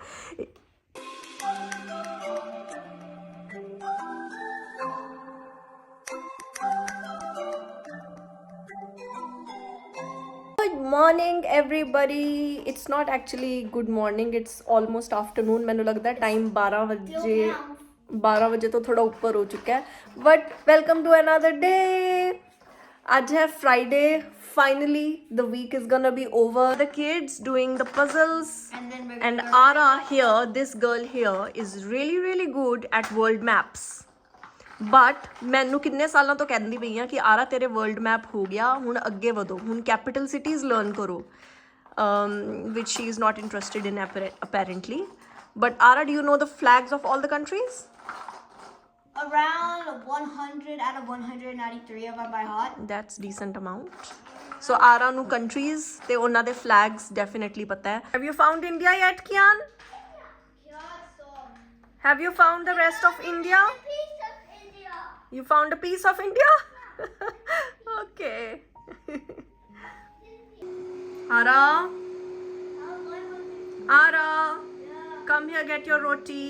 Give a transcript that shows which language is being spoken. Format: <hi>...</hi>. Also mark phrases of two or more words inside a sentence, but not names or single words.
<en>Good morning everybody. It's not actually good morning, it's almost afternoon.</en> <pa>ਮੈਨੂੰ ਲੱਗਦਾ ਹੈ time 12 ਵਜੇ 12 ਵਜੇ ਤੋਂ ਥੋੜਾ ਉੱਪਰ ਹੋ ਚੁੱਕਾ ਹੈ.</pa> <en>But welcome to another day.</en> <pa>ਅੱਜ ਹੈ Friday.</pa> <en>Finally the week is gonna be over. The kids doing the puzzles. And then we're And Ara here, this girl here is really really good at world maps.</en> <pa>ਬਟ ਮੈਨੂੰ ਕਿੰਨੇ ਸਾਲਾਂ ਤੋਂ ਕਹਿੰਦੀ ਪਈ ਆ ਕਿ ਆਰਾ ਤੇਰੇ</pa> <en>world map</en> <pa>ਹੋ ਗਿਆ, ਹੁਣ ਅੱਗੇ ਵਧੋ, ਹੁਣ</pa> <en>capital cities learn</en> <pa>ਕਰੋ,</pa> <en>which she is not interested in</en> <pa>apparently.</pa> <en>But Ara, do you know the flags of all the countries? around 100 out of 193 of them by heart. That's decent amount. So Ara ਨੂੰ countries</en> <pa>ਤੇ ਉਹਨਾਂ ਦੇ</pa> <en>flags definitely</en> <pa>ਪਤਾ ਹੈ.</pa> <en>Have you found India yet, Kian? Have you found the rest of India? You found a piece of India? Okay. Ara? Ara? Come here, get your roti.</en>